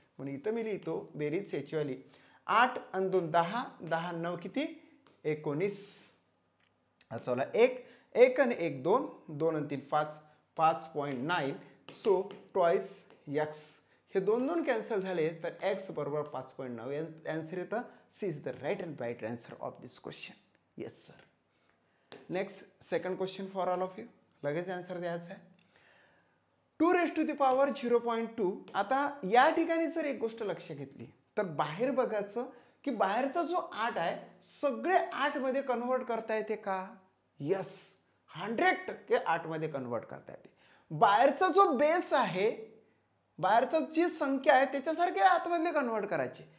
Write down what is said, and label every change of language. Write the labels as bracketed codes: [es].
[mr] म्हणून इथं मी लिहितो बेरीज याची वाली 8 आणि 2 10, 10 9 किती 19, चला 1 आणि 1 2, 2 आणि 3 5, 5.9. [en] so twice x, [mr] हे 2 2 कॅन्सल झाले तर एक्स बरोबर 5.9 आन्सर येतं. [en] C is the right answer of this question. Yes sir. Next second question for all of you. [mr] लगेच आन्सर द्यायचा आहे. 2⁻0.2. आता या ठिकाणी जर एक गोष्ट लक्ष घेतली तर बाहेर बघायचं की बाहेरचा जो 8 आहे सगळे 8 मध्ये कन्वर्ट करता येते का? यस, 100% 8 मध्ये कन्वर्ट करता येते. बाहेरचा जो बेस आहे, बाहेरचा जी संख्या आहे त्याच्यासारखे आतमध्ये कन्वर्ट करायची.